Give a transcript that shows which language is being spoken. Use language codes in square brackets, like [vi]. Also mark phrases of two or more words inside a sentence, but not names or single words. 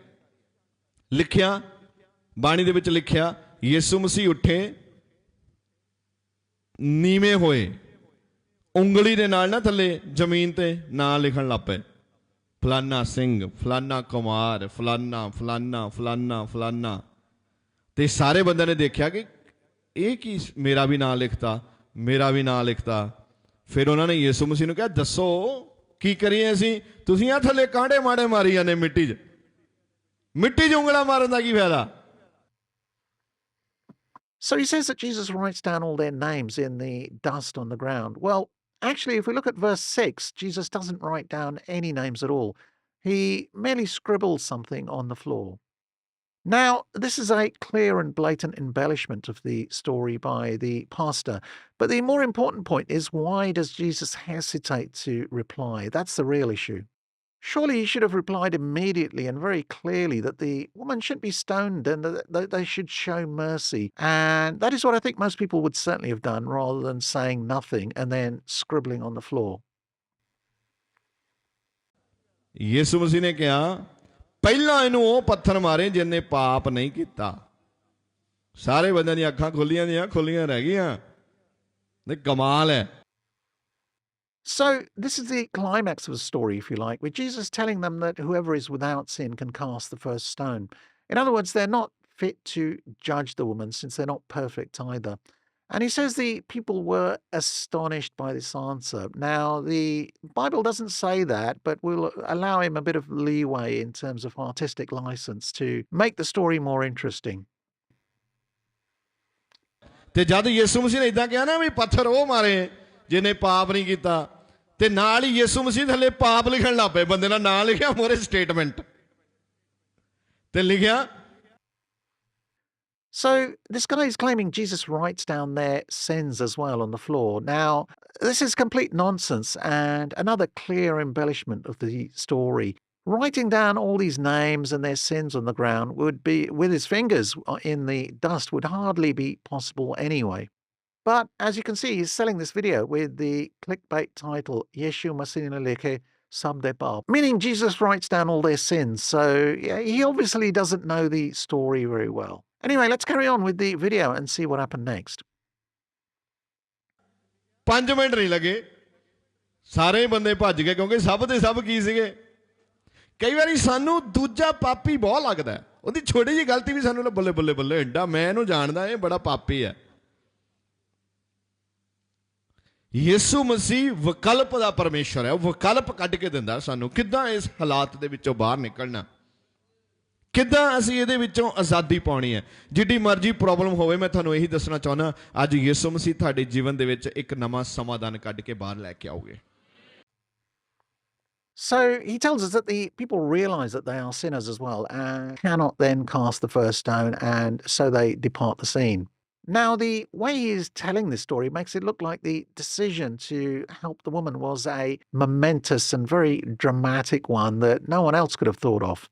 [pa] ਲਿਖਿਆ ਬਾਣੀ ਦੇ ਵਿੱਚ ਲਿਖਿਆ ਯਿਸੂ ਮਸੀਹ ਉੱਠੇ ਨੀਵੇਂ ਹੋਏ ਉਂਗਲੀ ਦੇ ਨਾਲ ਨਾ ਥੱਲੇ ਜ਼ਮੀਨ ਤੇ ਨਾਂ ਲਿਖਣ ਲੱਗ ਪਏ ਫਲਾਨਾ ਸਿੰਘ ਫਲਾਨਾ ਕੁਮਾਰ ਫਲਾਨਾ ਫਲਾਨਾ ਫਲਾਨਾ ਫਲਾਨਾ ਤੇ ਸਾਰੇ ਬੰਦਿਆਂ ਨੇ ਦੇਖਿਆ ਕਿ ਇਹ ਕੀ ਮੇਰਾ ਵੀ ਨਾਂ ਲਿਖਤਾ ਮੇਰਾ ਵੀ ਨਾਂ ਲਿਖਤਾ. ਫਿਰ ਉਹਨਾਂ ਨੇ ਯਿਸੂ ਮਸੀਹ ਨੂੰ ਕਿਹਾ ਦੱਸੋ ਕੀ ਕਰੀਏ ਅਸੀਂ ਤੁਸੀਂ ਆ ਥੱਲੇ ਕਾਂਡੇ ਮਾੜੇ ਮਾਰੀ ਜਾਂਦੇ ਮਿੱਟੀ 'ਚ ਉਂਗਲਾਂ ਮਾਰਨ ਦਾ ਕੀ ਫਾਇਦਾ. [en] So he says that Jesus writes down all their names in the dust on the ground. Well, actually, if we look at verse 6, Jesus doesn't write down any names at all. He merely scribbles something on the floor. Now, this is a clear and blatant embellishment of the story by the pastor. But the more important point is, why does Jesus hesitate to reply? That's the real issue. Surely he should have replied immediately and very clearly that the woman shouldn't be stoned and that they should show mercy. And that is what I think most people would certainly have done, rather than saying nothing and then scribbling on the floor. [pa] ਯਿਸੂ ਮਸੀਹ ਨੇ ਕਿਹਾ ਪਹਿਲਾਂ ਇਹਨੂੰ ਉਹ ਪੱਥਰ ਮਾਰੇ ਜਿਹਨੇ ਪਾਪ ਨਹੀਂ ਕੀਤਾ. ਸਾਰੇ ਬੰਦਿਆਂ ਦੀਆਂ ਅੱਖਾਂ ਖੁੱਲੀਆਂ ਰਹਿ ਗਈਆਂ ਤੇ ਕਮਾਲ ਹੈ. [en] So this is the climax of the story, if you like, with Jesus telling them that whoever is without sin can cast the first stone. In other words, they're not fit to judge the woman since they're not perfect either. And he says the people were astonished by this answer. Now, the Bible doesn't say that, but we'll allow him a bit of leeway in terms of artistic license to make the story more interesting. [pa] ਤੇ ਜਦ ਯਿਸੂ ਮਸੀਹ ਨੇ ਇਦਾਂ ਕਿਹਾ ਨਾ ਵੀ ਪੱਥਰ ਉਹ ਮਾਰੇ ਜਿਹਨੇ ਪਾਪ ਨਹੀਂ ਕੀਤਾ, ਤੇ ਨਾਲ ਹੀ ਯਿਸੂ ਮਸੀਹ ਥੱਲੇ ਪਾਪ ਲਿਖਣ ਲੱਗ ਪਏ। ਬੰਦੇ ਦਾ ਨਾਂ ਲਿਖਿਆ ਮੋਰੇ ਸਟੇਟਮੈਂਟ ਤੇ ਲਿਖਿਆ। [en] So this guy is claiming Jesus writes down their sins as well on the floor. Now, this is complete nonsense and another clear embellishment of the story. Writing down all these names and their sins on the ground would be, with his fingers in the dust, would hardly be possible anyway. But as you can see, he's selling this video with the clickbait title, Yeshu Masina Leke Sabdebab, meaning Jesus writes down all their sins. So yeah, he obviously doesn't know the story very well. Anyway, let's carry on with the video and see what happened next. [pa] 5 ਮਿੰਟ ਨਹੀਂ ਲੱਗੇ, ਸਾਰੇ ਬੰਦੇ ਭੱਜ ਗਏ, ਕਿਉਂਕਿ ਸਭ ਦੇ ਸਭ ਕੀ ਸੀਗੇ। ਕਈ ਵਾਰੀ ਸਾਨੂੰ ਦੂਜਾ ਪਾਪੀ ਬਹੁਤ ਲੱਗਦਾ, ਉਹਦੀ ਛੋਟੀ ਜਿਹੀ ਗਲਤੀ ਵੀ ਸਾਨੂੰ ਬੱਲੇ ਬੱਲੇ ਬੱਲੇ ਏਡਾ ਮੈਂ ਇਹਨੂੰ ਜਾਣਦਾ, ਇਹ ਬੜਾ ਪਾਪੀ ਹੈ। ਯਿਸੂ ਮਸੀਹ ਵਿਕਲਪ ਦਾ ਪਰਮੇਸ਼ਰ ਹੈ, ਉਹ ਵਿਕਲਪ ਕੱਢ ਕੇ ਦਿੰਦਾ ਸਾਨੂੰ ਕਿੱਦਾਂ ਇਸ ਹਾਲਾਤ ਦੇ ਵਿੱਚੋਂ ਬਾਹਰ ਨਿਕਲਣਾ, ਕਿੱਦਾਂ ਅਸੀਂ ਇਹਦੇ ਵਿੱਚੋਂ ਆਜ਼ਾਦੀ ਪਾਉਣੀ ਹੈ। ਜਿੱਡੀ ਮਰਜ਼ੀ ਪ੍ਰੋਬਲਮ ਹੋਵੇ, ਮੈਂ ਤੁਹਾਨੂੰ ਇਹੀ ਦੱਸਣਾ ਚਾਹੁੰਦਾ, ਅੱਜ ਯਿਸੂ ਮਸੀਹ ਤੁਹਾਡੇ ਜੀਵਨ ਦੇ ਵਿੱਚ ਇੱਕ ਨਵਾਂ ਸਮਾਧਾਨ ਕੱਢ ਕੇ ਬਾਹਰ ਲੈ ਕੇ ਆਓਗੇ। [en] So he tells us that the people realize that they are sinners as well and cannot then cast the first stone, and so they depart the scene. Now, the way he is telling this story makes it look like the decision to help the woman was a momentous and very dramatic one that no one else could have thought of.